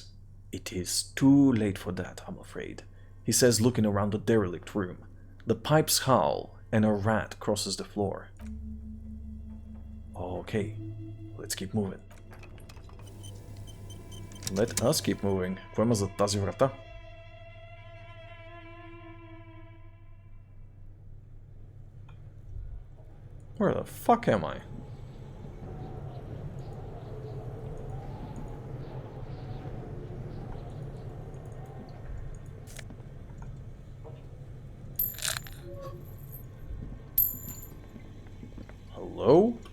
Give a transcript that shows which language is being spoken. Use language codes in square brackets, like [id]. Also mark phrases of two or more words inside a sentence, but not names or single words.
[en] It is too late for that, I'm afraid, he says, looking around the derelict room. The pipes howl and a rat crosses the floor. Okay, let's keep moving. Let us keep moving. [bg] Какво има за тази врата? [en] Where the fuck am I? Hello?